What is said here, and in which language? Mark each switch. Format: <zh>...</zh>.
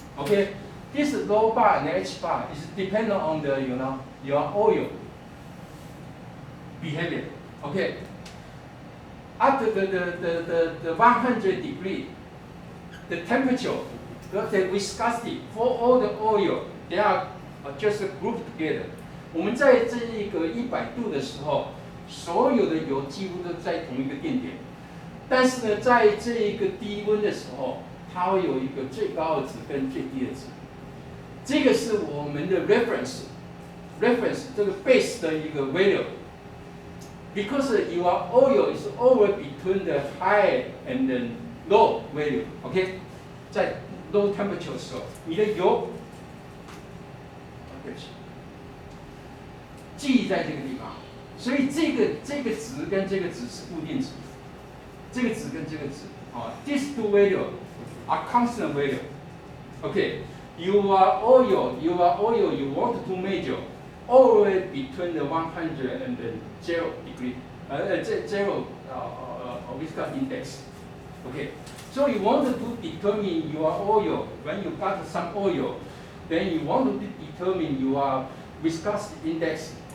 <en>Okay, this low bar and H bar is dependent on the your oil behavior. Okay, at the 100 degree, the temperature, the viscosity for all the oil, they are just grouped together.</en> <zh>我们在这一个100度的时候。所有的油几乎都在同一个电点，但是呢，在这一个低温的时候，它会有一个最高的值跟最低的值。这个是我们的 reference 这个 base 的一个 value。</zh> <en>Because your oil is always between the high and the low value，</en> <zh>OK， 在 low temperature 的时候，你的油，对不起，记忆在这个地方。所以这个值跟这个值是固定值，这个值跟这个值啊 ，</zh> <en>these two values are constant value. Okay, your oil you want to measure always between the 100 and the 0 degree, zero viscosity index. Okay, so you want to determine your oil when you got some oil, then you want to determine your viscosity index.</en>